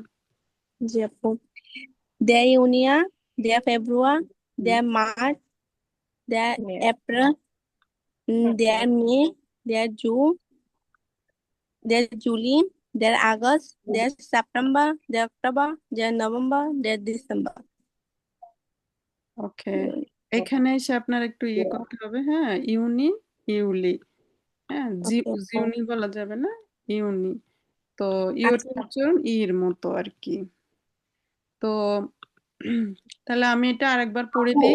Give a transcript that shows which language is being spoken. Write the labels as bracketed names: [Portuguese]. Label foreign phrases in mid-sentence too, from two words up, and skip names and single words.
[Bangla] জি আপু। [German] Der Januar, der Februar, der März, der April, der Mai, der Juni, der Juli, der August, der September, der Oktober, der November, der Dezember. [Bangla] ওকে, এখানে এসে আপনার একটু ইয়ে করতে হবে। হ্যাঁ, [German] Juni, Juli, [Bangla] হ্যাঁ জিউনি বলা যাবে না, ইউনি। তো ইওর আচ্ছা উচ্চারণ ইর মতো আর কি। তো তাহলে আমি এটা আরেকবার পড়ে দিই।